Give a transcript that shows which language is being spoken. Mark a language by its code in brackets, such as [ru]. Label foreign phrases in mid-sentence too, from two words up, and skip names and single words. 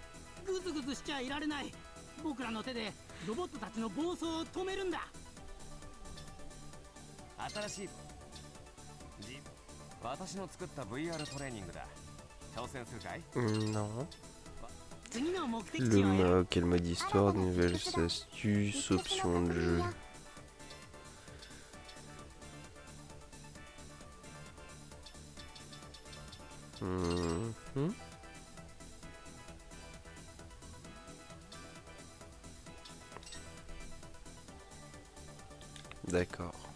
[ja] グズグズしちゃいられない。僕らの手でロボットたちの暴走を止めるんだ。新しい私の作った VR トレーニングだ。挑戦するかい？ [fr] Non. [ja] 次の目的 [fr] Le [ja] 地は [fr] mode, quel mode histoire, nouvelles astuces, options de jeu. Mhm. D'accord.